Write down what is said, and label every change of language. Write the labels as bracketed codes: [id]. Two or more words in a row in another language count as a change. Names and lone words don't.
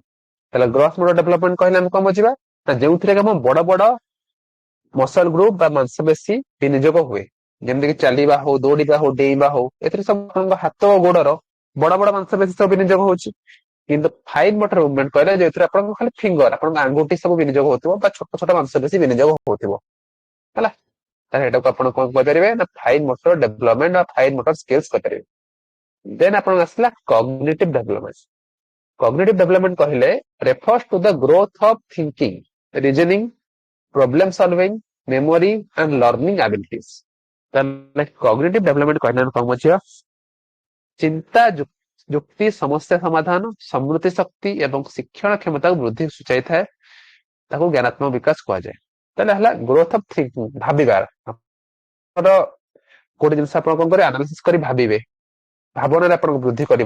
[or] ତାହେଲେ [en] gross motor development [or] କହିଲେ ଆମେ କଣ ବୁଝିବା ନା ଯେଉଁଥିରେ କି ଆମ ବଡ ବଡ [en] muscle group [or] ବା ମାଂସପେଶୀ ବିନିଯୋଗ ହୁଏ, ଯେମିତିକି ଚାଲିବା ହଉ, ଦୌଡ଼ିବା ହଉ, ଡେଇଁବା ହଉ, ଏଥିରେ ସବୁ ଆପଣଙ୍କ ହାତ ଓ ଗୋଡର ବଡ ବଡ ମାଂସପେଶୀ ସବୁ ବିନିଯୋଗ ହଉଛି। କିନ୍ତୁ [en] fine motor movement [or] କହିଲେ ଯେଉଁଥିରେ ଆପଣଙ୍କ ଖାଲି ଫିଙ୍ଗର, ଆପଣଙ୍କ ଆଙ୍ଗୁଠି ସବୁ ବିନିଯୋଗ ହଉଥିବ ବା ଛୋଟ ଛୋଟ ମାଂସପେଶୀ ବିନିଯୋଗ ହଉଥିବ ହେଲା। ତାହେଲେ ଏଟାକୁ ଆପଣ କଣ କହିପାରିବେ ନା [en] fine motor development [or] ବା [en] fine motor skills [or] କହିପାରିବେ। ଦେନ୍ ଆପଣଙ୍କ ଆସିଲା [en] cognitive development. Cognitive development କହିଲେ refers to the growth of thinking, reasoning, problem solving, memory and learning abilities. [or] ତାହେଲେ [en] cognitive development [or] କହିଲେ ଆମେ କଣ ବୁଝିବା, ଚିନ୍ତା, ଯୁକ୍ତି, ସମସ୍ୟା ସମାଧାନ, ସ୍ମୃତି ଶକ୍ତି ଏବଂ ଶିକ୍ଷଣ କ୍ଷମତାକୁ ବୃଦ୍ଧି ସୂଚାଇଥାଏ। ତାକୁ ଜ୍ଞାନାତ୍ମକ ବିକାଶ କୁହାଯାଏ। ତାହେଲେ ହେଲା [en] growth of thinking, [or] ଭାବିବାର। ଗୋଟେ ଜିନିଷ ଆପଣ କଣ କରିବେ, ଆନାଲିସିସ୍ କରି ଭାବିବେ, ଭାବନାରେ ଆପଣଙ୍କୁ ବୃଦ୍ଧି କରିବ।